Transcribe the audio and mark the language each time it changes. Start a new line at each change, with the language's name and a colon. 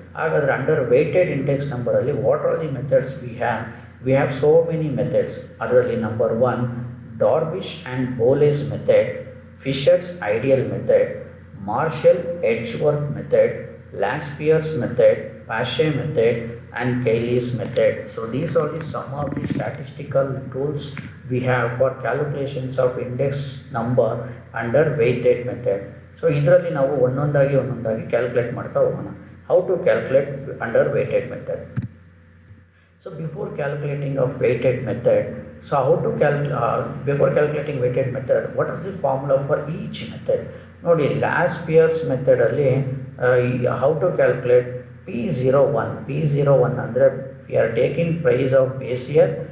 Kannada: ಹಾಗಾದರೆ
English: Under weighted index ನಂಬರಲ್ಲಿ what are the methods we have so many methods.
Kannada: ಅದರಲ್ಲಿ
English: Number 1 Drobisch and Bowley's method, Fisher's ideal method, Marshall Edgeworth method, Laspeyres method, Paasche method and Cayley's method. So these are some of the statistical tools we have for calculations of index number under weighted method.
Kannada: So ಇದರಲ್ಲಿ ನಾವು ಒಂದೊಂದಾಗಿ calculate ಮಾಡ್ತಾ ಹೋಗೋಣ.
English: How to calculate under weighted method. So before calculating of weighted method, so how to before calculating weighted method, what is the formula for each method?
Kannada: ನೋಡಿ
English: Laspeyres ಮೆಥಡಲ್ಲಿ how to calculate P01
Kannada: ಅಂದರೆ
English: we are taking price of base year